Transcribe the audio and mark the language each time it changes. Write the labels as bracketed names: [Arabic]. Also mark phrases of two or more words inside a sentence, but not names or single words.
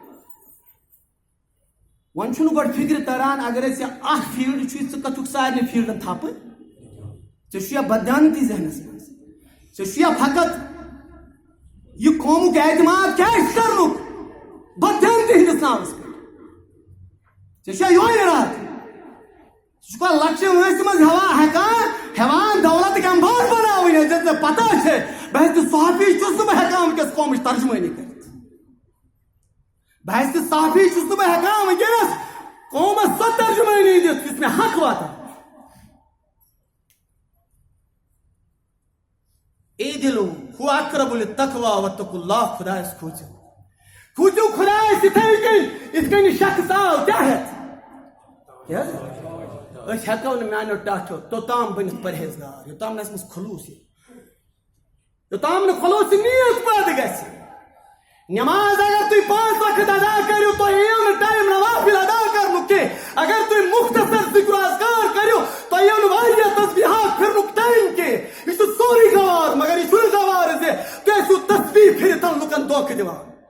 [Kashmiri] وۄنۍ چھُنہٕ گۄڈٕ فکر تران اگر أسۍ اکھ فیٖلڈ چھُے ژٕ کتھُک سارنٕے فیٖلڈن تھپہٕ ژےٚ بدیانتی ذہنس مز ژےٚ فقط یہ قومک اعتماد کیٛازِ کرنُک بدیانتی ہندس ناوس پٮ۪ٹھ ژےٚ یہوے ارادٕ ژٕ چھُکھا لۄکچہِ وٲنٛسہِ منٛز ہٮ۪وان دولتٕکۍ انبار بناوٕنۍ ییٚلہِ ژےٚ پتہ چھے بہٕ ہیٚکہِ صحافی چھُس نہٕ بہٕ ہٮ۪کان وٕنکٮ۪س قومٕچ ترجمٲنی کٔرِتھ بہٕ صحافی چھُس نہٕ بہٕ ہٮ۪کان وٕنکٮ۪نس قومس سۄ ترجمٲنی دِتھ یُس مےٚ حق واتان [Arabic] اعدلوا هو اقرب للتقوى واتقوا الله [Kashmiri] خدایس کھوٗژِو خدایس یِتھے کٔنۍ شخص آو کیٛاہ ہٮ۪تھ أسۍ ہٮ۪کو نہٕ میانیو ٹاٹھیو توٚتام بٔنِتھ پرہیزگار یوٚتام نہٕ اَسہِ منٛز خلوٗص یی یوٚتام نہٕ خلوٗص نیت پٲدٕ گژھِ نماز اگر تُہۍ 5 وقت ادا کٔرِو تۄہہِ یِیو نہٕ ٹایم نوافل ادا کرنُک کینٛہہ اگر تُہۍ مختصر ذکر اذکار کٔرِو تۄہہِ یِیو نہٕ واریاہ تسبیحات پھِرنُک ٹایم کینٛہہ یہِ چھُ سورُے گوار مگر یہِ چھُنہٕ گوار زِ تُہۍ ٲسِو تسبیح پھِرِتھ لُکن دھوکہٕ دِوان